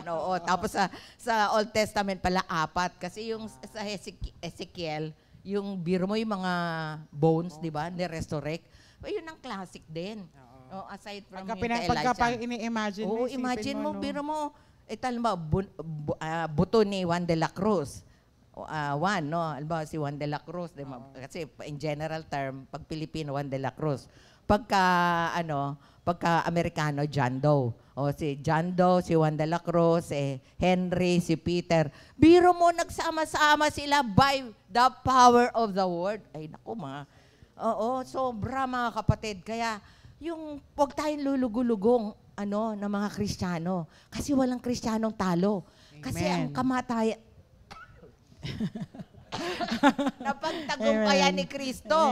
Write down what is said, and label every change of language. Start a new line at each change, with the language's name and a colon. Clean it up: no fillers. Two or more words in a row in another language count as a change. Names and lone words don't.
Filipino: Oo, tapos sa
English: Old Testament
Filipino: pala 4 kasi yung sa Ezekiel, yung biro mo yung mga bones, di ba, ni-resurrect. Yun ang classic din.
English: Aside from
Filipino: pagka ini-imagine mo, imagine mo, biro mo, buto ni Juan de la Cruz. Alba si Juan de la Cruz, kasi
English: in general term,
Filipino: pag Pilipino, Juan de la Cruz. Pagka Amerikano, John Doe. Si John Doe, si Juan de la Cruz, Henry, si Peter. Biro mo, nagsama-sama sila
English: by the power of the word.
Filipino: Ay, naku sobra mga kapatid. Kaya, huwag tayong lulugulugong ng mga Kristiyano. Kasi walang Kristiyanong talo. Amen. Kasi ang kamatayan, napagtagumpayan ni Kristo.